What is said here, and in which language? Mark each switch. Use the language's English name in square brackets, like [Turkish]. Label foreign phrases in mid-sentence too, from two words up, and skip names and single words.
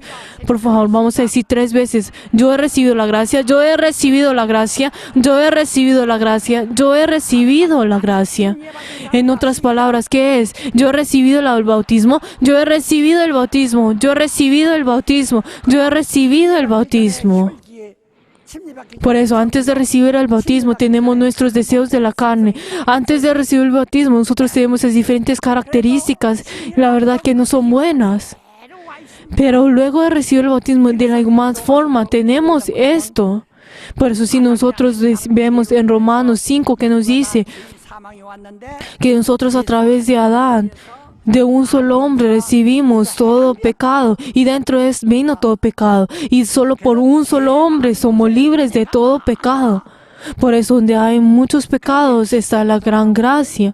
[Spanish] Por favor, vamos a decir 3 veces, yo he recibido la gracia, yo he recibido la gracia, yo he recibido la gracia, yo he recibido la gracia. En otras palabras, ¿qué es? Yo he recibido el bautismo, yo he recibido el bautismo, yo he recibido el bautismo, yo he recibido el bautismo. [Korean] 기에 침례받기 [Spanish] Por eso, antes de recibir el bautismo, tenemos nuestros deseos de la carne. Antes de recibir el bautismo, nosotros tenemos esas diferentes características, la verdad que no son buenas. Pero luego de recibir el bautismo, de la igual forma, tenemos esto. Por eso, si nosotros vemos en Romanos 5 que nos dice [Korean] 사망이 왔는데 [Spanish] que nosotros a través de Adán, de un solo hombre recibimos todo pecado y dentro de él vino todo pecado y solo por un solo hombre somos libres de todo pecado. Por eso donde hay muchos pecados está la gran gracia.